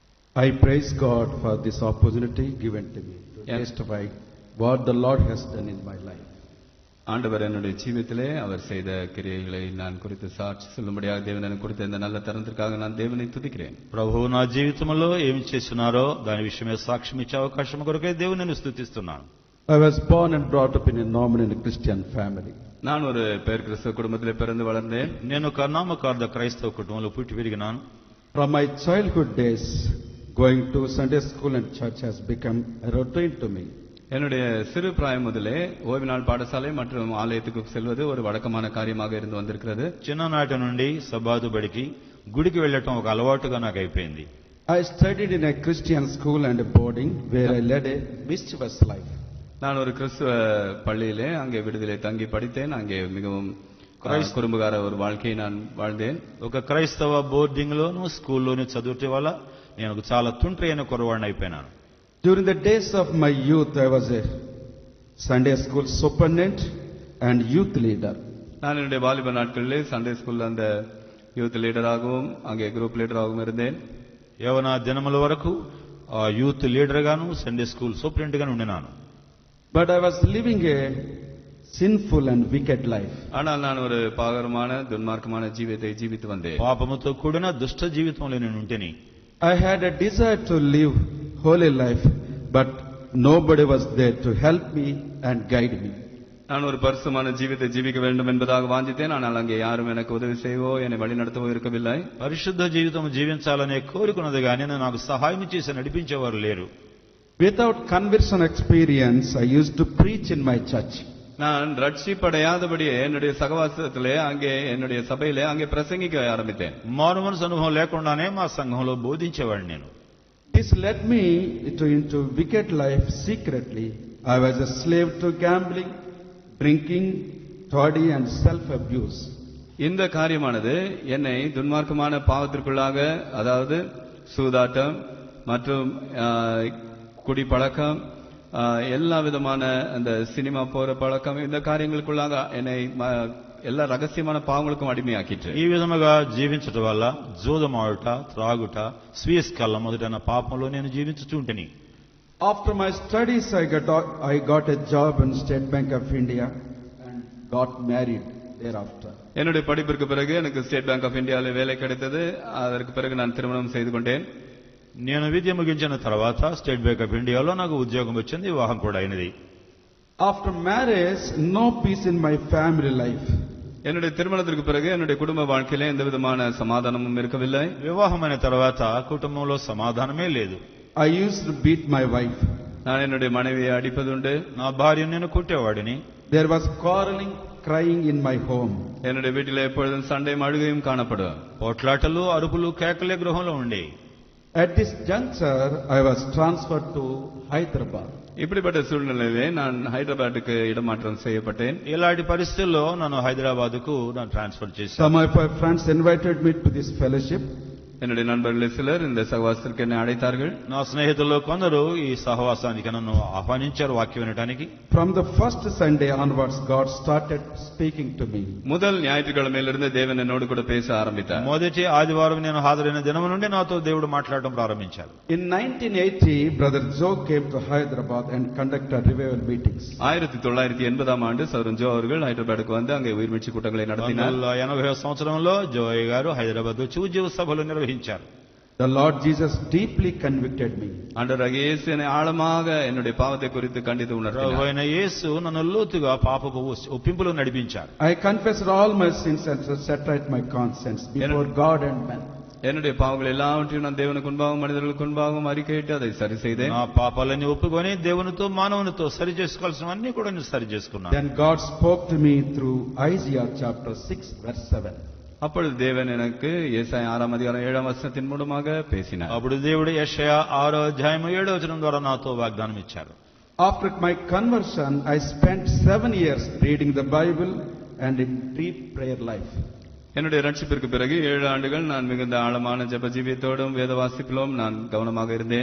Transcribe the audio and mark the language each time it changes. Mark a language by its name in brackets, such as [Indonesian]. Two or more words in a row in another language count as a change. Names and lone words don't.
[English] I praise God for this opportunity given to me to testify what the Lord has done in my life. [Tamil] ஆண்டவர் என்னுடைய ஜீவிதத்திலே அவர் செய்த கிரியைகளை நான் குறித்து சாட்சி சொல்லும்படியாக தேவன் எனக்கு கொடுத்த இந்த நல்ல தருணத்திற்காக நான் தேவனை துதிக்கிறேன். [Telugu] ప్రభువు నా జీవితంలో ఏమి చేస్తున్నారో దాని విషయమే సాక్ష్యం ఇచ్చే అవకాశం కొరకే దేవుని స్తుతిస్తున్నాను. [English] I was born and brought up in a nominal Christian family. [Tamil] நான் ஒரு பேர் கிறிஸ்தவ குடும்பத்திலே பிறந்து வளர்ந்தேன். [Telugu] నేను ఒక నామకార్థ క్రైస్తవ కుటుంబంలో పుట్టి పెరిగినాను. [English] From my childhood days, going to Sunday school and church has become a routine to me. [Tamil] என்னுடைய சிறு பிராயம் முதலே ஓய்வு நாள் பாடசாலை மற்றும் ஆலயத்துக்கு செல்வது ஒரு வழக்கமான காரியமாக இருந்து வந்திருக்கிறது. [Telugu] చిన్ననాటి నుండి సబాదు బడికి గుడికి వెళ్ళటం ఒక అలవాటుగా నాకు అయిపోయింది. [English] I studied in a Christian school and a boarding where I led a mischievous life. [Tamil] நான் ஒரு கிறிஸ்துவ பள்ளியிலே அங்கே விடுதலை தங்கி படித்தேன். அங்கே மிகவும் குறும்புகார ஒரு வாழ்க்கையை நான் வாழ்ந்தேன். [Telugu] ఒక క్రైస్తవ బోర్డింగ్ లోను స్కూల్లోని చదువుటే వల్ల నేను చాలా తుంట్రి అయిన కుర్రవాడిని అయిపోయినాను. [English] During the days of my youth, I was a Sunday school superintendent and youth leader. [Tamil] நான் என்னுடைய வாலிப நாட்களிலே [English] Sunday school [Tamil] அந்த [English] youth leader [Tamil] அங்கே குரூப் லீடராகவும் இருந்தேன். [Telugu] యవన దినముల వరకు ఆ [English] youth leader [Telugu] గాను [English] Sunday school superintendent [Telugu] గాను ఉన్నాను. [English] But I was living a sinful and wicked life. [Tamil] ஆனால் நான் ஒரு பாகரமான துன்மார்க்கமான ஜீவிதத்தை ஜீவித்து வந்தேன். [Telugu] పాపముతో కూడిన దుష్ట జీవితంలో నేను ఉంటేని. [English] I had a desire to live holy life, but nobody was there to help me and guide me. [Tamil] நான் ஒரு பரிசுத்தமான ஜீவிதத்தை ஜீவிக்க வேண்டும் என்பதாக வாஞ்சித்தேன். ஆனால் அங்கே யாரும் எனக்கு உதவி செய்வோ என்னை வழி நடத்தவோ இருக்கவில்லை. [Telugu] పరిశుద్ధ జీవితం జీవించాలనే కోరికన్నది గాని నాకు సహాయం చేసి నడిపించేవారు లేరు. [English] Without conversion experience, I used to preach in my church. [Tamil] நான் ரட்சிப்படையாதபடியே என்னுடைய சகவாசத்திலே அங்கே என்னுடைய சபையிலே அங்கே பிரசங்கிக்க ஆரம்பித்தேன். [Telugu] మారు మనసు అనుభవం లేకుండానే మా సంఘంలో బోధించేవాడిని నేను. [English] This led me into wicked life secretly. I was a slave to gambling, drinking, toddy and self-abuse. [Tamil] இந்த காரியமானது என்னை துன்மார்க்கமான பாவத்திற்குள்ளாக, அதாவது சூதாட்டம் மற்றும் குடிப்பழக்கம், எல்லா விதமான அந்த சினிமா போற பழக்கம், இந்த காரியங்களுக்குள்ளாக என்னை எல்லா [Telugu] రహస్యమైన పాపములకు అడిమయాకిట్టు. ఈ విధముగా జీవించడం వల్ల జూదమాడుట, త్రాగుట, స్వీస్కల్ల మొదలైన పాపంలో నేను జీవించుచుంటిని. [English] After my studies, I got a job in State Bank of India and got married thereafter. [Tamil] என்னுடைய படிப்பிற்கு பிறகு எனக்கு ஸ்டேட் பேங்க் ஆஃப் இந்தியாவில் வேலை கிடைத்தது. அதற்கு பிறகு நான் திருமணம் செய்து கொண்டேன். [Telugu] నేను విద్య ముగించిన తర్వాత స్టేట్ బ్యాంక్ ఆఫ్ ఇండియాలో నాకు ఉద్యోగం వచ్చింది, వివాహం కూడా అయినది. [English] After marriage, no peace in my family life. [Tamil] என்னுடைய திருமணத்திற்கு பிறகு என்னுடைய குடும்ப வாழ்க்கையில எந்த விதமான சமாதானமும் இருக்கவில்லை. [Telugu] వివాహమైన తర్వాత కుటుంబంలో సమాధానమే లేదు. [English] I used to beat my wife. [Tamil] நான் என்னுடைய மனைவியை அடிப்பதுண்டு. [Telugu] నా భార్యను నేను కొట్టేవాడిని. [English] There was quarreling, crying in my home. [Tamil] என்னுடைய வீட்டில் எப்பொழுதும் சண்டையும் அழுகையும் காணப்படும். [Telugu] పోట్లాటలు, అరుపులు, కేకలే గృహంలో ఉండే. [English] At this juncture, I was transferred to Hyderabad. [Tamil] இப்படிப்பட்ட சூழ்நிலையிலே நான் ஹைதராபாத்துக்கு இடமாற்றம் செய்யப்பட்டேன். [Telugu] ఇలాంటి పరిస్థితుల్లో నన్ను హైదరాబాద్కు ట్రాన్స్ఫర్ చేశారు. [English] Some of my friends invited me to this fellowship. [Tamil] என்னுடைய நண்பர்கள் சிலர் இந்த சகவாசத்திற்கு என்னை அழைத்தார்கள். [Telugu] నా స్నేహితుల్లో కొందరు ఈ సహవాసానికి నన్ను ఆహ్వానించారు వాక్యం వినడానికి. [English] From the first Sunday onwards, God started speaking to me. [Tamil] முதல் ஞாயிற்றுக்கிழமையிலிருந்து தேவன் என்னோடு கூட பேச ஆரம்பித்தார். [Telugu] మొదటి ఆదివారం నేను హాజరైన దినం నుండి నాతో దేవుడు మాట్లాడటం ప్రారంభించారు. [English] In 1980, Brother Joe came to Hyderabad and conducted revival meetings. [Tamil] 1980 ஆண்டு சகோதரன் ஜோ அவர்கள் ஹைதராபாத்துக்கு வந்து அங்கே உயிர்மீட்சி கூட்டங்களை நடத்தினார். [Telugu] 1980 సంవత్సరంలో జోయ్ గారు హైదరాబాద్ వచ్చి ఉద్యోగ సభలు నిర్వహించారు. [English] The Lord Jesus deeply convicted me. [Tamil] ஆண்டவராகிய இயேசு என்னை ஆழமாக என்னுடைய பாவத்தை குறித்து கண்டித்து உணர்த்தினார். [Telugu] ప్రభువైన యేసు నన్ను లోతుగా పాపపు ఒప్పింపులో నడిపించారు. [English] I confessed all my sins and set right my conscience before God and man. [Tamil] என்னுடைய பாவங்கள் எல்லாவற்றையும் நான் தேவனுக்கு முன்பாகவும் மனிதர்களுக்கு முன்பாகவும் அறிக்கையிட்டு அதை சரி செய்தேன். [Telugu] నా పాపాలన్నీ ఒప్పుకొని దేవునితో మానవునితో సరి చేసుకోవాల్సినవన్నీ కూడా నేను సరి చేసుకున్నాను. [English] Then God spoke to me through Isaiah chapter 6 verse 7. [Tamil] அப்பொழுது தேவன் எனக்கு ஏசாயா 6 அதிகாரம் 7 வசனத்தின் மூலமாக பேசினார். [Telugu] అప్పుడు దేవుడు యెషయా 6 అధ్యాయం 7 వచనం ద్వారా నాతో వాగ్దానం ఇచ్చారు. [English] After my conversion, I spent 7 years reading the Bible and in deep prayer life. [Tamil] என்னுடைய ரட்சிப்பிற்கு பிறகு 7 ஆண்டுகள் நான் மிகுந்த ஆழமான ஜெப ஜீவியத்தோடும் வேத வாசிப்பிலும் நான் கவனமாக இருந்தேன்.